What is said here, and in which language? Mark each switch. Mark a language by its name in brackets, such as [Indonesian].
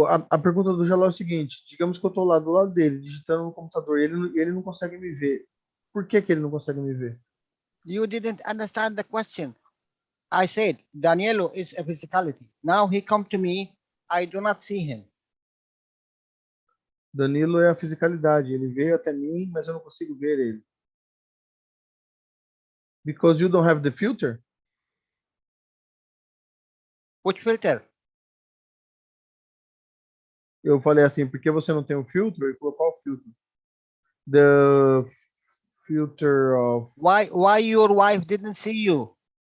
[Portuguese] A pergunta do Jalal é o seguinte: digamos que eu estou lá do lado dele, digitando no computador, e ele não consegue me ver. Por que ele não consegue me ver? [English] You didn't understand the question. I said Danielo is a physicality. Now he come to me. I do not see him. [Portuguese] Danilo é a fisicalidade. Ele veio até mim, mas eu não consigo ver ele. [English] Because you don't have the filter? Which filter? [Portuguese] Eu falei assim, por que você não tem o filtro? Ele falou, qual filtro? [English] The filter of... Why your wife didn't see you?